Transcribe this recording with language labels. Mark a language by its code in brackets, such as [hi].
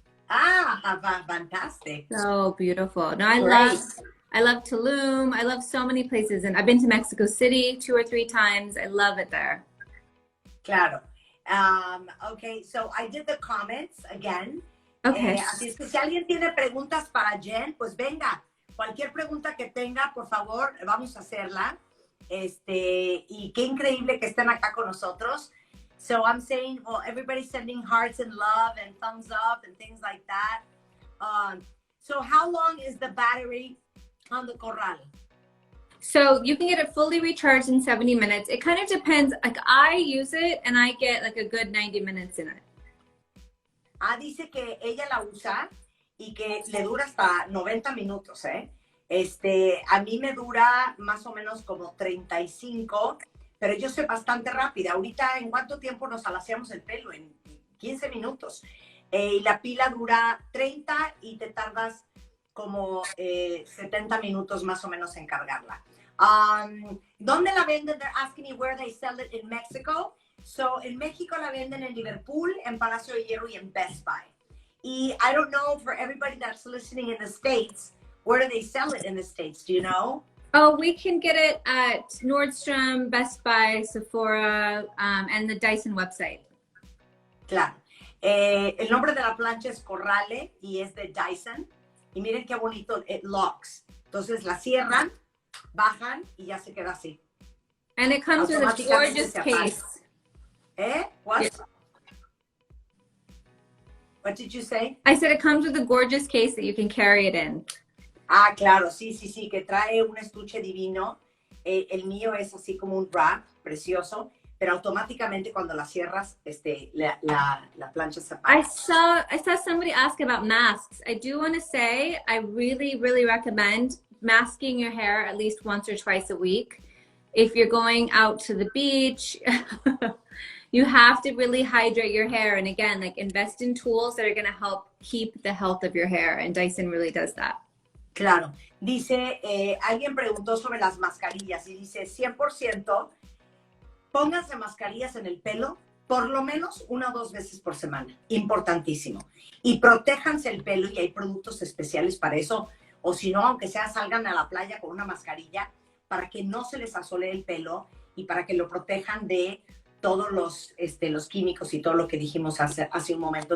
[en] Ah, fantastic. So beautiful. No, I love Tulum. I love so many places. And I've been to Mexico City 2 or 3 times. I love it there. [es] Claro. [en] Okay, so I did the comments again. Okay. [es] Así es que si alguien tiene preguntas para Jen, pues venga. Cualquier pregunta que tenga, por favor, vamos a hacerla. Y qué increíble que estén acá con nosotros. [en] So I'm saying, well, everybody's sending hearts and love and thumbs up and things like that. So how long is the battery on the Corral? So you can get it fully recharged in 70 minutes. It kind of depends. Like I use it and I get like a good 90 minutes in it. [es] Dice que ella la usa y que le dura hasta 90 minutos, ¿eh? A mí me dura más o menos como 35, pero yo soy bastante rápida. Ahorita, ¿en cuánto tiempo nos alaciamos el pelo? En 15 minutos. Y la pila dura 30 y te tardas como 70 minutos más o menos en cargarla. ¿Dónde la venden? [en] They're asking me where they sell it in Mexico. [es] So, en México la venden en Liverpool, en Palacio de Hierro y en Best Buy. [en] Y I don't know for everybody that's listening in the States, where do they sell it in the States? Do you know? Oh, we can get it at Nordstrom, Best Buy, Sephora, and the Dyson website. [es] Claro. El nombre de la plancha es Corrale y es de Dyson. Y miren qué bonito, [en] it locks. [es] Entonces la cierran, bajan y ya se queda así. [en] And it comes with a gorgeous case. What? Yeah. What did you say? I said it comes with a gorgeous case that you can carry it in. [es] Claro, sí, que trae un estuche divino. El mío es así como un wrap precioso, pero automáticamente cuando la cierras, la plancha se apaga. [en] I saw somebody ask about masks. I do want to say I really, really recommend masking your hair at least once or twice a week. If you're going out to the beach, you have to really hydrate your hair. And again, like invest in tools that are going to help keep the health of your hair. And Dyson really does that. [es] Claro. Dice, alguien preguntó sobre las mascarillas y dice 100% pónganse mascarillas en el pelo por lo menos 1 o 2 veces por semana. Importantísimo. Y protéjanse el pelo y hay productos especiales para eso. O si no, aunque sea, salgan a la playa con una mascarilla para que no se les asole el pelo y para que lo protejan de todos los químicos y todo lo que dijimos hace un momento.